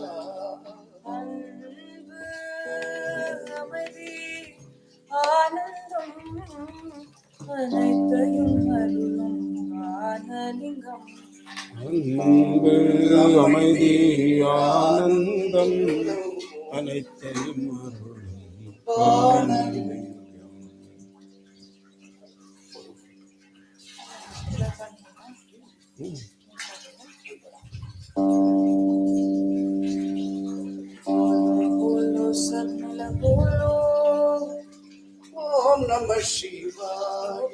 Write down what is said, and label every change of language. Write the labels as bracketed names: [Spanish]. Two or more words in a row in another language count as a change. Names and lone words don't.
[Tamil] அன்பு அமைதி ஆனந்தம் அனைத்தையும் அருளும் பானலிங்கம். அன்பு அமைதி ஆனந்தம் அனைத்தையும் அருளும் பானலிங்கம் [Hindi] बोलो सब मिल बोलो [Sanskrit] ओम नमः शिवाय